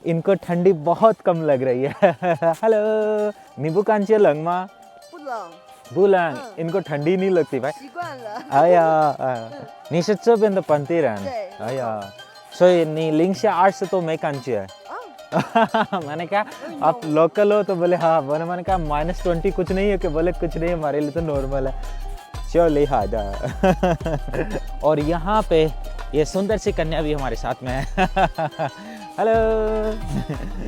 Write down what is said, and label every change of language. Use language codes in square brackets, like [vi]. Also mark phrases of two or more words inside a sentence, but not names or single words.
[hi] इनको ठंडी बहुत कम लग रही है। हेलो [zh] 你不感觉冷吗 不冷, [hi] इनको ठंडी नहीं लगती भाई। [zh] 习惯了。哎呀，你是这边的本地人？对。哎呀，所以你零下20度没感觉？ [hi] मैंने कहा आप लोकल हो तो बोले हाँ, मैंने कहा -20 कुछ नहीं है, कि बोले कुछ नहीं, हमारे लिए तो नॉर्मल है। चलो लिहाजा। और यहाँ पे ये सुंदर सी कन्या भी हमारे साथ में है। हेलो।